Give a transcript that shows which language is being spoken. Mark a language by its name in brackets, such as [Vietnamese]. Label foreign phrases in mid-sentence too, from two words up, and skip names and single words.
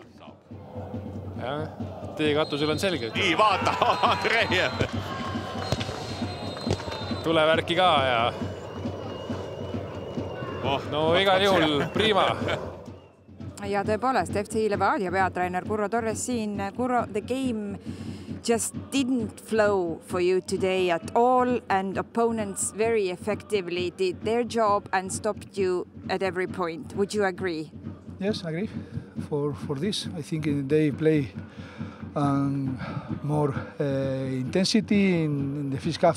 [Estonian] Teie katusel on selge. Nii, vaata, Andreev. Tulevärki ka ja... No igal juhul prima. Ja tõepoolest, FC Levadia peatrainer Kurro Torres siin. Kurro, [English] the game just didn't flow for you today at all and opponents very effectively did their job and stopped you at every point. Would you agree? Yes, I agree. For this, I think they play more intensity in the first half.